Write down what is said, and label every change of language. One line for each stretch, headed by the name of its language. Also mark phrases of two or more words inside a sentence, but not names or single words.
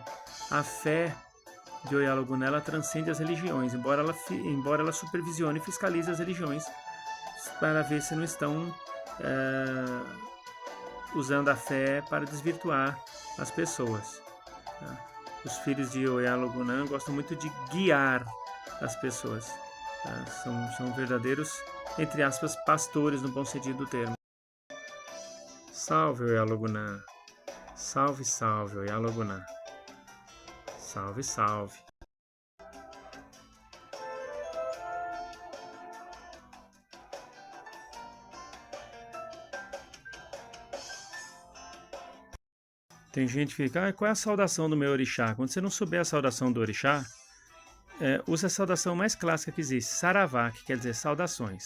Portuguese: A fé de Oiá-Logunã, ela transcende as religiões, embora ela supervisione e fiscalize as religiões para ver se não estão usando a fé para desvirtuar as pessoas. Tá? Os filhos de Oiá-Logunã gostam muito de guiar as pessoas. Tá? São verdadeiros, entre aspas, pastores no bom sentido do termo. Salve, Oialogunã. Salve, salve, Oialogunã. Salve, salve. Tem gente que fica, qual é a saudação do meu orixá? Quando você não souber a saudação do orixá, usa a saudação mais clássica que existe, Saravá, que quer dizer saudações.